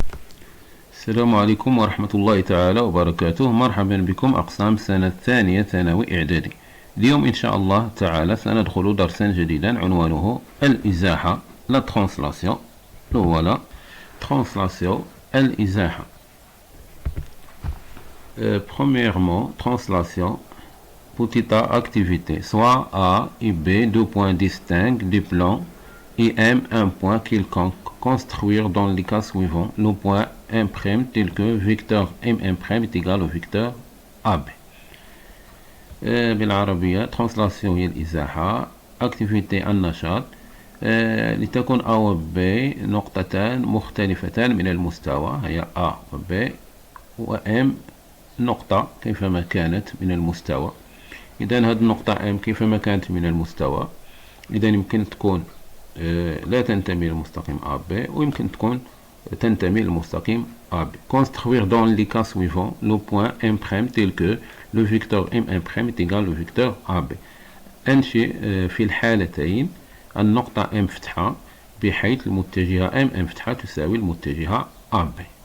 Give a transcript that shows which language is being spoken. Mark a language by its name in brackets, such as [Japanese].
[Arabic] السلام عليكم ورحمة الله تعالى وبركاته. مرحبا بكم أقسام سنة الثانية ثانوي إعدادي. اليوم إن شاء الله تعالى سندخل درسا جديدا عنوانه الإزاحة لا ترانسلاسيون. [French] voilà translation الإزاحة. Premièrement, translation, petite activité, soit A et B, deux points distincts du plan, et M, un point quelconque. Construire dans les cas suivants le point M' tel que vecteur M' est égal au vecteur AB. [Arabic] بالعربية translation هي الإزاحة. activité النشاط لتكون A و B نقطتان مختلفتان من المستوى، هي A و B، و M نقطة كيفما كانت من المستوى. إذا هذه النقطة M كيفما كانت من المستوى، إذا يمكن تكون لا تنتمي للمستقيم AB ويمكن تكون تنتمي للمستقيم AB. [French] Construire dans les cas suivants le point M' tel que le vecteur M' est égal au vecteur AB. [Arabic] أنشئ في الحالتين النقطة M فتحة بحيث المتجهة M فتحة تساوي المتجهة AB.